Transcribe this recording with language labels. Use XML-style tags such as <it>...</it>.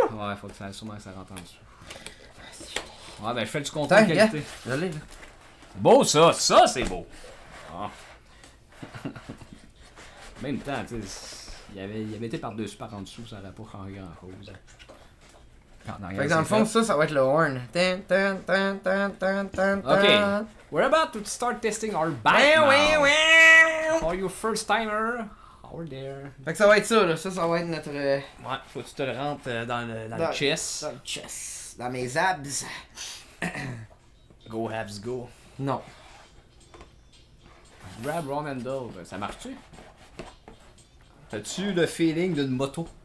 <fr>Ouais, faut que ça, sûrement que ça rentre en dessous. Ouais, ben je fais du contrôle Tiens, de qualité. Je l'ai, là. C'est beau ça, ça c'est beau. Ah. En même temps, tu sais, il avait été par-dessus, par en dessous, ça n'aurait pas changé grand-chose. Fait que dans le fond, ça va être le horn. Tan, tan, tan, tan, tan, tan, tan.</fr> <en>Okay, we're about to start testing our bike now. For your first timer, over there.</en> <fr>Fait que ça va être ça, là. Ça va être notre... Ouais, faut que tu te le rentres dans le chest. Dans le chest. Dans mes abs.</fr> <en>Go Habs go.</en> <fr>Non.</fr> <en>Grab wrong handle,</en> <fr>ça marche-tu? As-tu le feeling d'une moto?</fr>